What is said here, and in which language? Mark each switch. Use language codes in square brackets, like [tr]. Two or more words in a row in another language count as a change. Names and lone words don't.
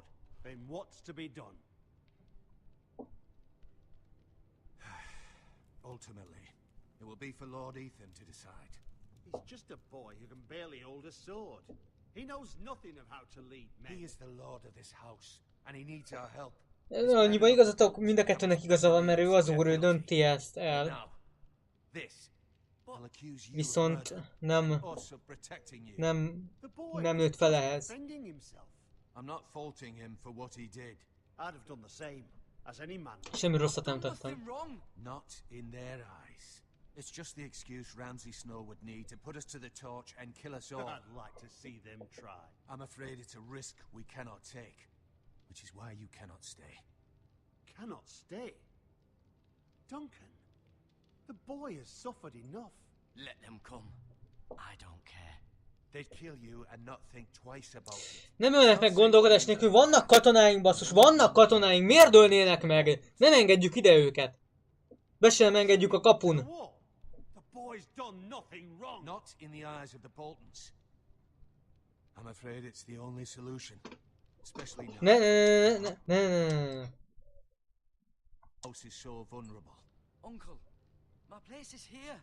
[en] Then what's to be done? Ultimately, it will be for Lord Ethan to decide. He's just a boy who can barely hold a sword. He knows nothing of how to lead men. He is the lord of this house, and he needs our help. [hu] Annyiban igazatok, mind a kettőnek igaza van, mert ő az úr, ő dönti ezt el. Viszont nem nőtt fel ehhez. [en] I'm not faulting him for what he did. I'd have done the same, as any man. [hu] Semmi rosszat nem tettem. [en] Not in their eyes. It's just the excuse Ramsay Snow would need to put us to the torch and kill us all. I'd like to see them try. I'm afraid it's a risk we cannot take, which is why you cannot stay. Cannot stay? Duncan, the boy has suffered enough. Let them come. I don't care. They'd kill you and not think twice about it. [hu] Nem ölnek meg gondolkodás nélkül, vannak katonáink, basszus, vannak katonáink, miért ölnének meg? Nem engedjük ide őket. Be sem engedjük a kapun. [en] The boy's done nothing wrong. Not in the eyes of the Boltons. I'm afraid it's the only solution. Especially now. [hu] Ne. [en] House is so vulnerable. Uncle, my place is here.